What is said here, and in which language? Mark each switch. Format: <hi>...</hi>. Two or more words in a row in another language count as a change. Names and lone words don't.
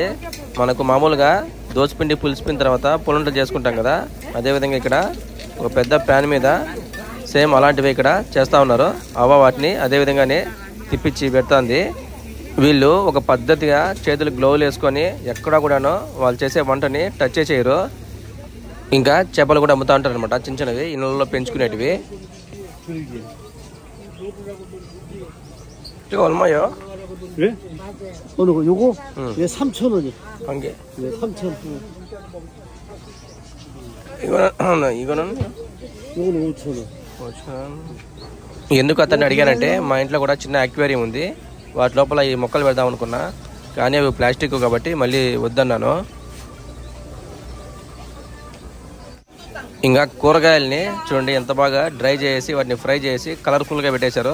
<te>మనకు మామూలుగా దోసపిండి పులిసిపోయిన తర్వాత పులంటలు చేసుకుంటాం కదా, అదేవిధంగా ఇక్కడ ఒక పెద్ద ప్యాన్ మీద సేమ్ అలాంటివి ఇక్కడ చేస్తూ ఉన్నారు. వాటిని అదేవిధంగానే తిప్పించి పెడుతుంది. వీళ్ళు ఒక పద్ధతిగా చేతులు గ్లోవ్లు వేసుకొని ఎక్కడా కూడాను వాళ్ళు చేసే వంటని టచ్ చేయరు. ఇంకా చేపలు కూడా అమ్ముతూ ఉంటారు అనమాట, చిన్న చిన్నవి ఇళ్ళల్లో పెంచుకునేటివి.</te> <ko>얼마요? 예? 어느 거? 요거? 예, 3,000원이. 한 개. 예, 3,000원. 이거는? 요거는 5,000원. 5,000원.</ko> <te>ఎందుకు అతన్ని అడిగానంటే మా ఇంట్లో కూడా చిన్న అక్వేరియం ఉంది, వాటి లోపల ఈ మొక్కలు పెడదాం అనుకున్నా, కానీ అవి ప్లాస్టిక్ కాబట్టి మళ్ళీ వద్దన్నాను. ఇంకా కూరగాయల్ని చూడండి ఎంత బాగా డ్రై చేసి వాటిని ఫ్రై చేసి కలర్ఫుల్గా పెట్టేశారు.</te>